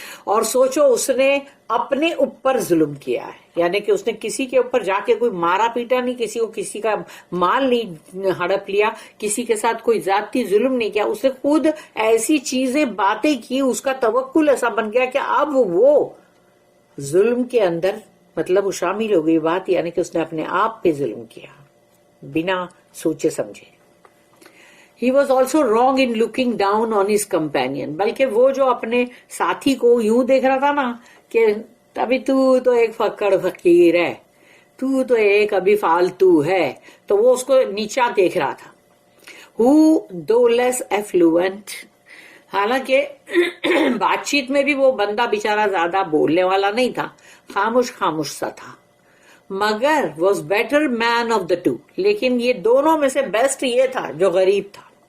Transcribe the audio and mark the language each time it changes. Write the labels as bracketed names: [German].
[Urdu] اور سوچو اس نے اپنے اوپر ظلم کیا ہے، یعنی کہ اس نے کسی کے اوپر جا کے کوئی مارا پیٹا نہیں، کسی کو کسی کا مال نہیں ہڑپ لیا، کسی کے ساتھ کوئی ذاتی ظلم نہیں کیا، اس نے خود ایسی چیزیں باتیں کی، اس کا توکل ایسا بن گیا کہ اب وہ ظلم کے اندر مطلب وہ شامل ہو گئی بات، یعنی کہ اس نے اپنے آپ پہ ظلم کیا بنا سوچے سمجھے. [English] He was also wrong in looking down on his companion. [Urdu] بلکہ وہ جو اپنے ساتھی کو یوں دیکھ رہا تھا نا کہ ابھی تو ایک فقر فقیر ہے، تو ایک ابھی فالتو ہے، تو وہ اس کو نیچا دیکھ رہا تھا. [English] Who though less affluent، [Urdu] حالانکہ بات چیت میں بھی وہ بندہ بیچارہ زیادہ بولنے والا نہیں تھا، خاموش سا تھا، مگر [English] was better man of the two, [Urdu] لیکن یہ دونوں میں سے بیسٹ یہ تھا جو غریب تھا.